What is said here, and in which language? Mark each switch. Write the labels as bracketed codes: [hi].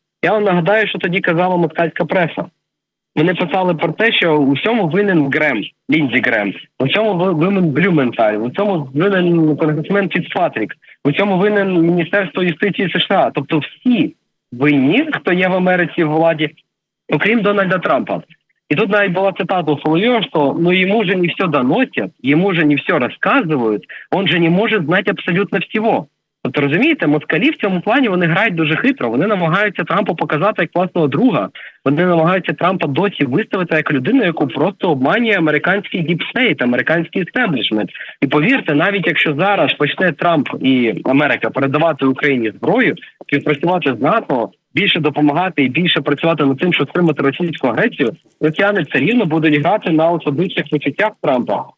[uk] Я вам нагадаю, що тоді казала москальська преса. Вони писали про те, що у всьому винен Грем, Ліндзі Грем, у цьому винен Блюменталь, у цьому винен конгресмен Фіцпатрік, у цьому винен Міністерство юстиції США. Тобто всі винні, хто є в Америці в владі, окрім Дональда Трампа. [ru] И [uk] тут навіть була цитата [ru] у Соловьева, что ему же не все доносят, ему же не все рассказывают, он же не [uk] може знати абсолютно всього. Тобто, розумієте, москалі в цьому плані вони грають дуже хитро. Вони намагаються Трампа показати як власного друга. Вони намагаються Трампа досі виставити як людину, яку просто обманює американський діпстейт, американський істеблішмент. І повірте, навіть якщо зараз почне Трамп і Америка передавати Україні зброю, співпрацювати з НАТО, більше допомагати і більше працювати над тим, щоб стримати російську агресію, росіяни все рівно будуть грати на особистих відчуттях Трампа.